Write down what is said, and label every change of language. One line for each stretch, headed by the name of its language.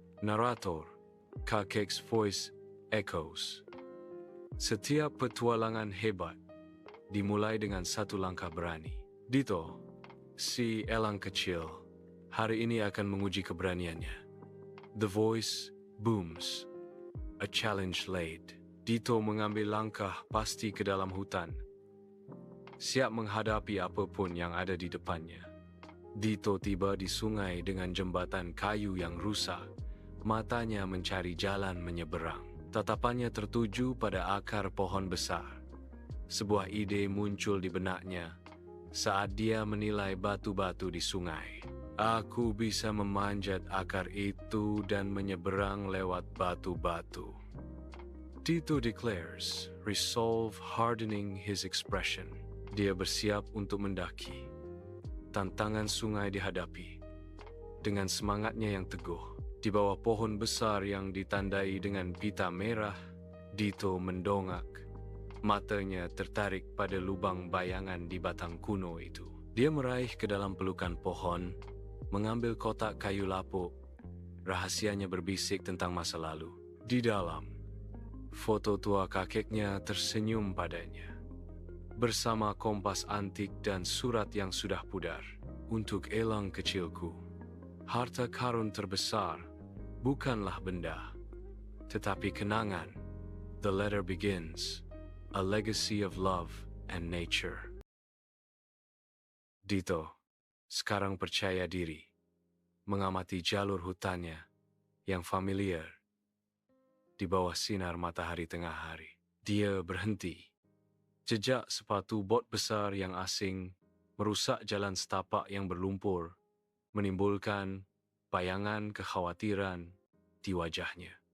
English: Narator, Kakek's voice echoes.
Indonesian: Setiap petualangan hebat dimulai dengan satu langkah berani. Dito, si elang kecil, hari ini akan menguji keberaniannya.
English: The voice booms. A challenge laid.
Indonesian: Dito mengambil langkah pasti ke dalam hutan, siap menghadapi apapun yang ada di depannya. Dito tiba di sungai dengan jembatan kayu yang rusak. Matanya mencari jalan menyeberang. Tatapannya tertuju pada akar pohon besar. Sebuah ide muncul di benaknya saat dia menilai batu-batu di sungai. Aku bisa memanjat akar itu dan menyeberang lewat batu-batu.
English: Dito declares, resolve hardening his expression.
Indonesian: Dia bersiap untuk mendaki. Tantangan sungai dihadapi. Dengan semangatnya yang teguh, di bawah pohon besar yang ditandai dengan pita merah, Dito mendongak. Matanya tertarik pada lubang bayangan di batang kuno itu. Dia meraih ke dalam pelukan pohon, mengambil kotak kayu lapuk. Rahasianya berbisik tentang masa lalu. Di dalam, foto tua kakeknya tersenyum padanya. Bersama kompas antik dan surat yang sudah pudar. Untuk elang kecilku, harta karun terbesar bukanlah benda, tetapi kenangan.
English: The letter begins. A legacy of love and nature.
Indonesian: Dito sekarang percaya diri, mengamati jalur hutannya yang familiar di bawah sinar matahari tengah hari. Dia berhenti. Jejak sepatu bot besar yang asing merusak jalan setapak yang berlumpur, menimbulkan bayangan kekhawatiran di wajahnya.